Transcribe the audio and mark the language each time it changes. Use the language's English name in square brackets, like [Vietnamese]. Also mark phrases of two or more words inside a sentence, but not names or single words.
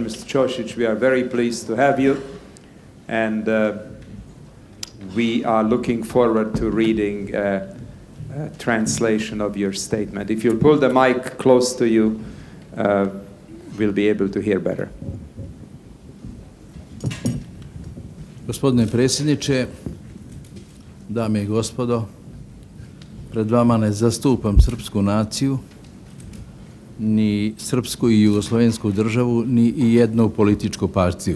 [English] Mr. Cosic, we are very pleased to have you, and we are looking forward to reading a translation of your statement. If you'll pull the mic close to you, we'll be able to hear better. [Serbian] Gospodine predsjedniče, dame i gospodo, pred vama ne zastupam srpsku naciju, ni srpsku i jugoslovensku državu, ni jednu političku partiju.